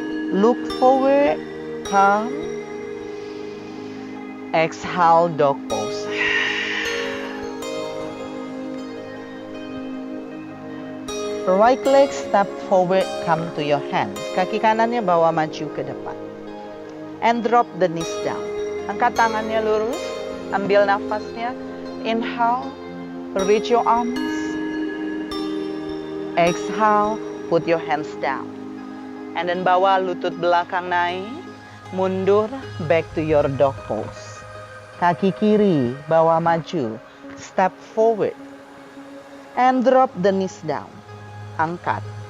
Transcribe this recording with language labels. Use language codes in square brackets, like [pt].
[en] Look forward, come. Exhale, dog pose. Right leg step forward, come to your hands. [id] Kaki kanannya bawa maju ke depan. [en] And drop the knees down. [id] Angkat tangannya lurus, ambil nafasnya. [en] Inhale. Reach your arms. Exhale, put your hands down. And then [id] bawa lutut belakang naik. Mundur, [en] back to your dog pose. [id] Kaki kiri, bawa maju. [en] Step forward. And drop the knees down. [id] angkat.